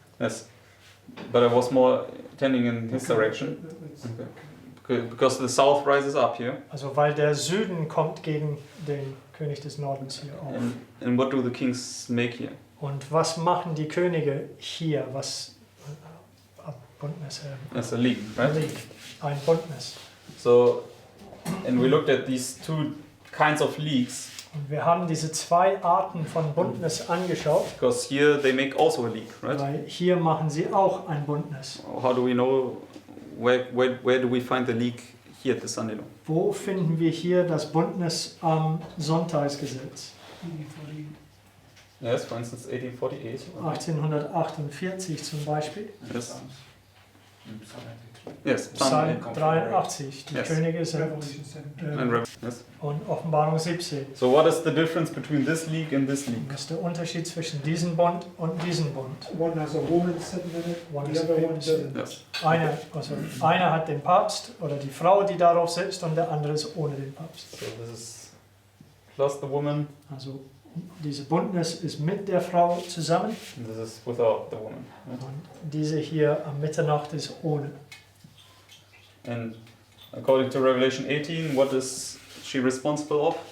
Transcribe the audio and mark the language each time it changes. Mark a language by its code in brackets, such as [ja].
[en] Yes. But I was more tending in his Okay, direction. that's- Okay. Because the south rises up here. [de] Also weil der Süden kommt gegen den König des Nordens hier auf. [en] And what do the kings make here? [de] Und was machen die Könige hier? Was Bündnis, [en] As a league, right? [de] League, ein Bündnis. [en] So, and we looked at these two kinds of leagues. [de] Und wir haben diese zwei Arten von Bündnis angeschaut, [en] Because here they make also a league, right? [de] weil hier machen sie auch ein Bündnis. [en] How do we know where do we find the league here at the Sunday law? [de] Wo finden wir hier das Bündnis am Sonntagsgesetz? [en] Yes, for instance, 1848. [de] 1848 zum Beispiel. [en] Yes. [de] Im Psalm 83. [en] Yes. [de] Psalm 83. Die [en] Yes. [de] Könige sind [en] Revelation 17. And yes. [de] und Offenbarung 17. [en] So what is the difference between this league and this league? [de] Das ist der Unterschied zwischen diesem Bund und diesem Bund. [en] One has a woman sitting in it, One the has other a one baby. doesn't. Yes. [de] Einer hat den Papst oder die Frau, die darauf sitzt, und der andere ist ohne den Papst. [en] So this is plus the woman, [de] Also diese Bündnis ist mit der Frau zusammen [en] and this is without the woman. Right? [de] und diese hier am Mitternacht ist ohne. [en] And according to Revelation 18, what is she responsible of?